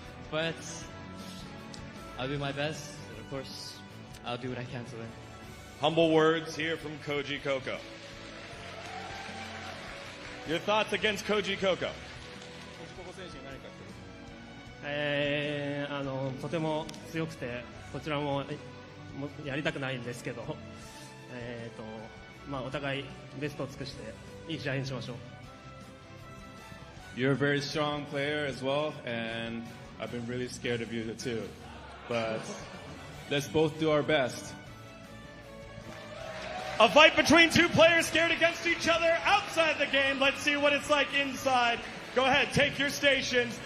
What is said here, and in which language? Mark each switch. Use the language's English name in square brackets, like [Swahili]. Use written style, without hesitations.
[English] But I'll do my best, and of course, I'll do what I can to win. Humble words here from Koji Coko. Your thoughts against Koji Coko? [Japanese] とても強くて、こちらもやりたくないんですけど、まあお互いベストを尽くしていい試合にしましょう。 [English] You're a very strong player as well, and I've been really scared of you too. But let's both do our best. A fight between 2 players scared against each other outside the game. Let's see what it's like inside. Go ahead, take your stations.